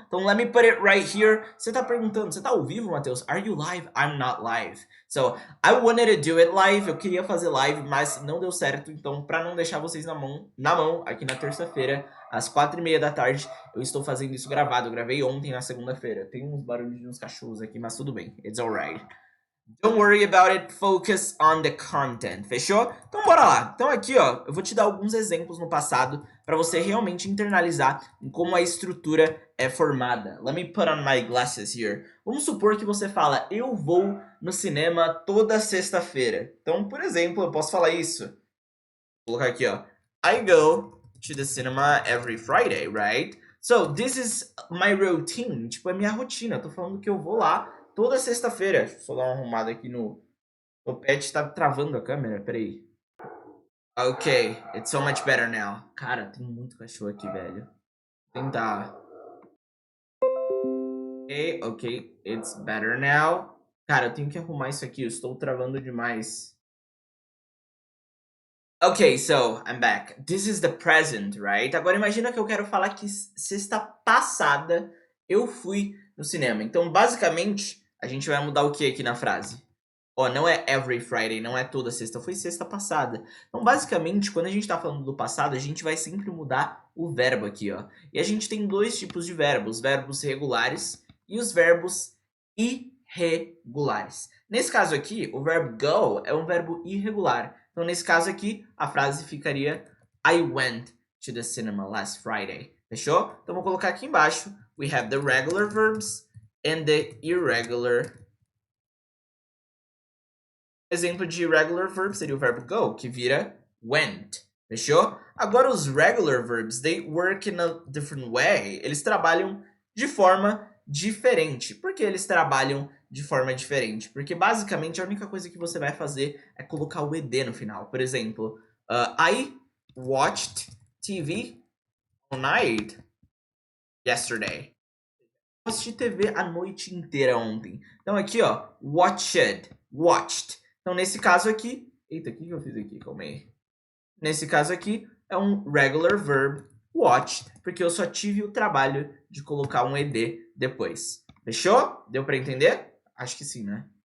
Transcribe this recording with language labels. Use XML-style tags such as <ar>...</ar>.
<en>Então, let me put it right here.</en> <pt>Você tá perguntando, você tá ao vivo,</pt> <en>Matheus? Are you live? I'm not live. So, I wanted to do it live,</en> <pt>eu queria fazer live, mas não deu certo. Então, para não deixar vocês na mão, aqui na terça-feira, às 4h30 da tarde, eu estou fazendo isso gravado. Eu gravei ontem, na segunda-feira. Tem uns barulhos de uns cachorros aqui, mas tudo bem.</pt> <en>It's alright. Don't worry about it, focus on the content, fechou?</en> <pt>Então bora lá. Então aqui, ó, eu vou te dar alguns exemplos no passado para você realmente internalizar em como a estrutura é formada.</pt> <en>Let me put on my glasses here.</en> <pt>Vamos supor que você fala, eu vou no cinema toda sexta-feira. Então, por exemplo, eu posso falar isso. Vou colocar aqui, ó.</pt> <en>I go to the cinema every Friday, right? So, this is my routine.</en> <pt>Tipo, é minha rotina. Eu tô falando que eu vou lá toda sexta-feira. Deixa eu só dar uma arrumada aqui no... O pet tá travando a câmera, peraí.</pt> <en>Ok, it's so much better now.</en> <pt>Cara, tem muito cachorro aqui, velho. Vou tentar.</pt> <en>Ok, it's better now.</en> <pt>Cara, eu tenho que arrumar isso aqui, eu estou travando demais.</pt> <en>Ok, so I'm back. This is the present, right?</en> <pt>Agora imagina que eu quero falar que sexta passada eu fui no cinema. Então, basicamente, a gente vai mudar o que aqui na frase? Ó, não é</pt> <en>every Friday,</en> <pt>não é toda sexta, foi sexta passada. Então, basicamente, quando a gente tá falando do passado, a gente vai sempre mudar o verbo aqui, ó. E a gente tem dois tipos de verbos, verbos regulares e os verbos irregulares. Nesse caso aqui, o verbo go é um verbo irregular. Então, nesse caso aqui, a frase ficaria</pt> <en>I went to the cinema last Friday.</en> <pt>Fechou? Então, vou colocar aqui embaixo.</pt> <en>We have the regular verbs and the irregular.</en> <pt>Exemplo de irregular verb seria o verbo go, que vira went. Fechou?</pt> <en>Agora, os regular verbs, they work in a different way.</en> <pt>Eles trabalham de forma diferente. Por que eles trabalham de forma diferente? Porque, basicamente, a única coisa que você vai fazer é colocar o ed no final. Por exemplo,</pt> <en>I watched TV all night yesterday.</en> <pt>Eu assisti TV a noite inteira ontem. Então, aqui, ó, watched. Então, nesse caso aqui... Eita, o que eu fiz aqui? Calma aí. Nesse caso aqui, é um regular verb watch, porque eu só tive o trabalho de colocar um ed depois. Fechou? Deu para entender? Acho que sim, né?</pt>